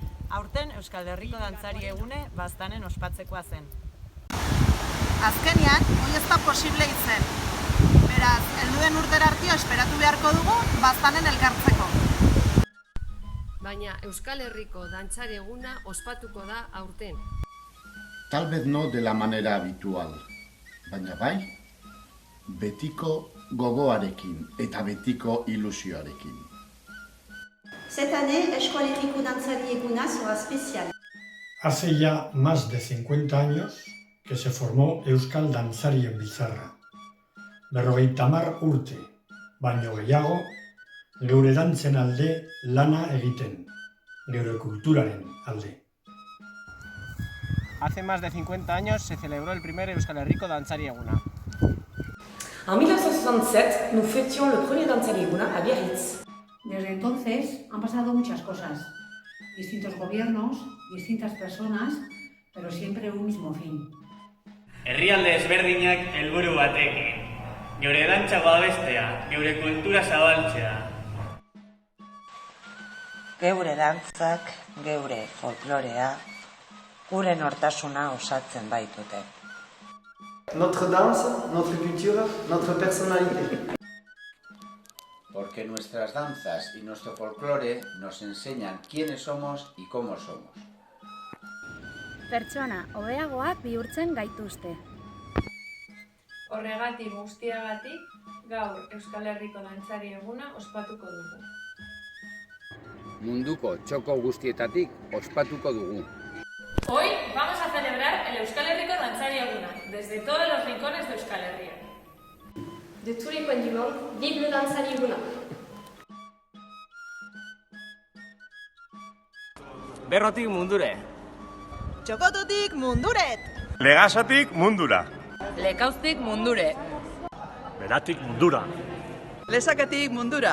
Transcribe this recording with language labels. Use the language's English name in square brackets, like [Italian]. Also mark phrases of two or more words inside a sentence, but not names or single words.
[Basque] Aurten Euskal Herriko dantzari egune Baztanen ospatzekoa zen. Azkenean, hori ez da posible izen. Beraz, helduen urtera artio esperatu beharko dugu Baztanen elkartzeko. Baina Euskal Herriko dantzari eguna ospatuko da aurten. [Spanish] Tal vez no de la manera habitual, [Basque] baina bai, betiko gogoarekin eta betiko ilusioarekin. [French] Cette année, Euskal Herriko dantzari eguna sera spécial. [Spanish] Hace ya más de 50 años que se formó Euskal Dantzarien Bizarra. [Basque] 50 urte, baino gehiago, geure dantzen alde lana egiten, geure kulturaren alde. [Spanish] Hace más de 50 años se celebró el primer Euskal Herriko dantzari eguna. [French] En 1967, nous fêtions le premier dantzari eguna a Biarritz. [Spanish] Desde entonces han pasado muchas cosas, distintos gobiernos, distintas personas, pero siempre un mismo fin. [Basque] Herrialde ezberdinak helburu batekin, geure dantza babestea, geure kultura zabaltzea. Geure dantzak, geure folklorea, gure nortasuna osatzen baitute. [French] Notre danse, notre culture, notre personnalité. [Spanish] Porque nuestras danzas y nuestro folclore nos enseñan quiénes somos y cómo somos. [Basque] Pertsona hobeagoak bihurtzen gaituzte. Horregatik guztiagatik, gaur Euskal Herriko dantzari eguna ospatuko dugu. Munduko txoko guztietatik ospatuko dugu. [Spanish] Hoy vamos a celebrar el Euskal Herriko dantzari eguna, desde todos los rincones de Euskal Herria. [French] De tous les coins du monde, vive le dantzari eguna. [Basque] Berrotik mundure. Txokotutik munduret! Legasatik mundura. Lekauztik mundure. Beratik mundura. Lesaketik mundura.